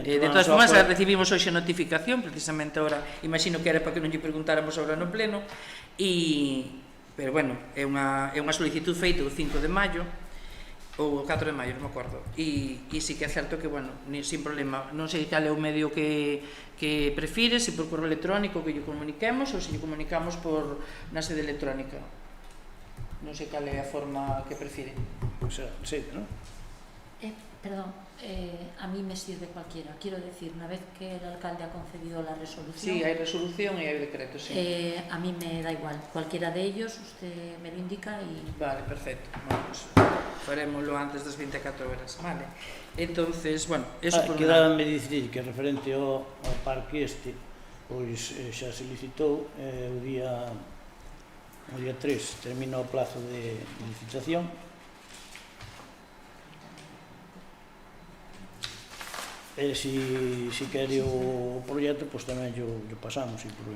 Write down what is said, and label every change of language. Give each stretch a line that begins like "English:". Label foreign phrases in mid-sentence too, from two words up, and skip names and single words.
Galician: De todas formas, recibimos hoxe notificación, precisamente ahora, imagino que era para que non lle preguntáramos agora no pleno, pero bueno, é unha solicitud feita o 5 de maio, ou o 4 de maio, non me acordo, e sí que é certo que, bueno,
Spanish: sin problema,
Galician: non sei cal é o medio que prefire, se por correo electrónico que lle comuniquemos ou se lle comunicamos por na sede electrónica. Non sei cal é a forma que prefire. Pois sí, non?
Spanish: Perdón, a mí me sirve cualquiera. Quiero decir, una vez que el alcalde ha concedido la resolución... Sí, hay resolución y hay decreto, sí. A mí me da igual. Cualquiera de ellos, usted me lo indica y...
Galician: Vale, perfecto. Bueno, pues farémoslo antes das 24 horas, vale.
Spanish: Entonces, bueno, eso por
Galician: Quedábame dicir que referente ao parque pois xa se licitou o día 3, termina o plazo de licitación. E se quere o proxecto, pois tamén yo pasamos,
Spanish: sin problema.